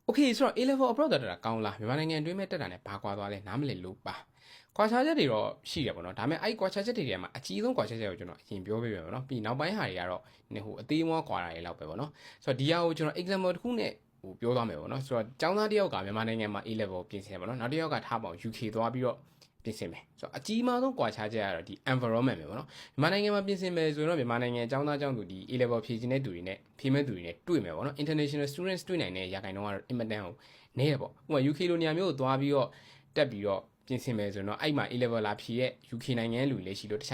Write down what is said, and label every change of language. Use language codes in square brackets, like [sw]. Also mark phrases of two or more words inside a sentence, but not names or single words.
[my] Okay ဆိုတော့ A level abroad တက်တာကောင်းလားမြန်မာနိုင်ငံအတွင်းမဲ့တက်တာနဲ့ဘာကွာသွားလဲနားမလည်လို့ပါကွာခြားချက်တွေတော့ရှိတယ်ပေါ့နော်ဒါပေမဲ့အဲ့ကွာခြားချက်တွေထဲမှာအကြီးဆုံးကွာခြားချက်ကိုကျွန်တော်အရင်ပြော ပေးမယ်ပေါ့နော်ပြီးနောက်ပိုင်းဟာတွေကတော့ဟိုအသေးမွားကွာတာတွေလောက်ပဲပေါ့နော်ဆိုတော့ဒီဟာကိုကျွန်တော် example တစ်ခုနဲ့ဟိုပြောသွားမယ်ပေါ့နော်ဆိုတော့ကျောင်းသားတစ်ယောက်ကမြန်မာနိုင်ငံမှာ A level ပြင်ဆင်တယ်ပေါ့နော်နောက်တစ်ယောက်ကထားပေါင် UK သွားပြီးတော့ပြင်ဆင်မယ်ဆိုတော့အကြီးမားဆုံးကွာခြားချက်ကတော့ဒီ environment ပဲပေါ့နော်မြန်မာနိုင်ငံမှာပြင်ဆင်မယ်ဆိုတော့မြန်မာနိုင်ငံကျောင်းသားကျောင်းသူဒီ A level ဖြည့်ခြင်းတဲ့သူတွေနဲ့ဖြည့်မဲ့သူတွေနဲ့တွေ့မယ်ပေါ့နော် [en] international students [my] တွေ့နိုင်တဲ့ရာခိုင်နှုန်းကတော့အင်မတန်ကိုနေရပေါ့ဥပမာ UK လိုနေရာမျိုးကိုသွားပြီးတော့တက်ပြီးတော့ပြင်ဆင်မယ်ဆိုတော့အဲ့မှာ A level လာဖြည့်ရဲ့ UK နိုင်ငံလူတွေလည်းရှိလို့တခြား